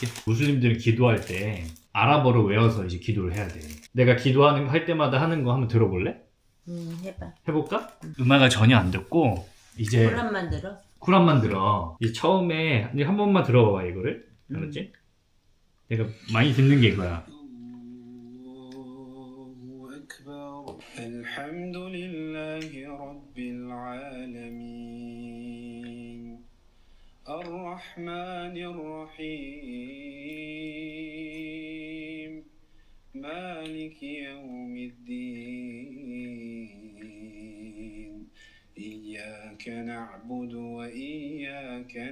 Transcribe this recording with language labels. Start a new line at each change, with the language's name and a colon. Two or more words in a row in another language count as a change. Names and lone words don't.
Korean: 무슬림들은 기도할 때 아랍어를 외워서 이제 기도를 해야 돼. 내가 할 때마다 하는 거 한번 들어볼래? 해봐. 해볼까? 음악을 전혀 안 듣고 이제 코란만 들어? 쿠란만 들어. 이제 처음에 이제 한 번만 들어봐봐 이거를. 알았지? 내가 많이 듣는 게 이거야.
Arabic: الحمد لله رب العالمين الرحمن الرحيم مالك يوم الدين إياك نعبد وإياك